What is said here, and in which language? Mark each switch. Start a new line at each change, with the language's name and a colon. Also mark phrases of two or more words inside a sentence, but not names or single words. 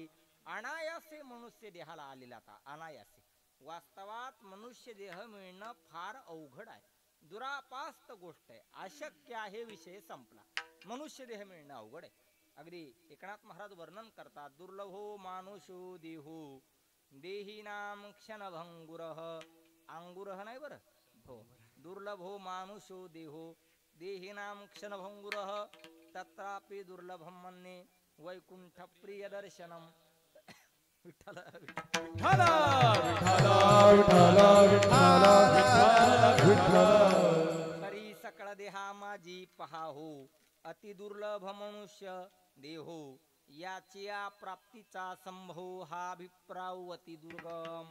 Marathi: अनायासे मनुष्य देहाला आलेला था. अनायासे वास्तवात मनुष्य देह मिळणं फार अवघड आहे, दुरापास्त गोष्ट आहे, अशक्य आहे. विषय संपला. मनुष्य देह मिळणं अवघड आहे. अगदी एकनाथ महाराज वर्णन करतात,
Sanskrit: दुर्लभो मानुषो देहो देही नाम क्षणभंगुरः.
Marathi: अंगुरः नाही बरं, हो,
Sanskrit: दुर्लभो मानुषो देहो देही नाम क्षणभंगुरः तत्रापि दुर्लभम मन्ये वैकुंठ प्रिय दर्शनम.
Marathi: विठ्ठल विठ्ठल विठ्ठल विठ्ठल विठ्ठल. तरी सकळ देहा माझी पहाहो अति दुर्लभ मनुष्य देहो. याच्या प्राप्तीचा संभव हा अभिप्राय अति दुर्गम.